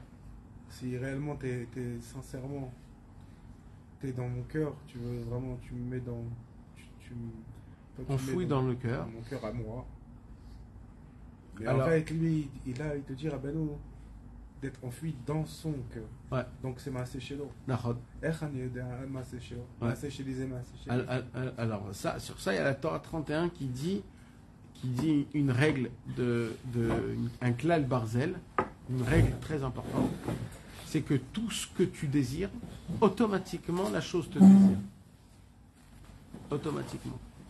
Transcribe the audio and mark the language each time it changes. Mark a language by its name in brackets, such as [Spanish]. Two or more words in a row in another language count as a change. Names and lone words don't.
[French] Si réellement t'es sincèrement, t'es dans mon cœur, tu veux vraiment, tu me mets dans, on fouille dans le cœur. Dans mon cœur à moi. Mais alors, en fait, lui, il te dit, Rabbeinu, d'être enfoui dans son cœur. Ouais. Donc c'est [Hebrew] מעשה שלו. [French] Nachon. [Hebrew] מעשה שלו. מעשה שלי c'est מעשה שלי. [French] Alors ça, sur ça, il y a la Torah 31 qui dit une règle un [Hebrew] כלל ברזל, [French] une règle très importante, c'est que tout ce que tu désires, automatiquement la chose te désire. Automatiquement.